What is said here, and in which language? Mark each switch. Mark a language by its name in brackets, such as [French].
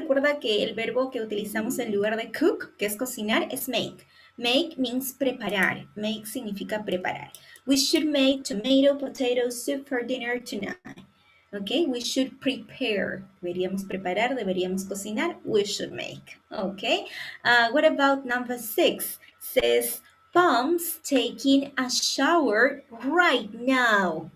[Spanish] Recuerda que el verbo que utilizamos en lugar de cook, que es cocinar, es make. [English] Make means preparar. [Spanish] Make significa preparar. [English] We should make tomato potato soup for dinner tonight. Okay, we should prepare. [Spanish] Deberíamos preparar, deberíamos cocinar. [English] We should make. Okay, what about number 6? Says, Palms taking a shower right now.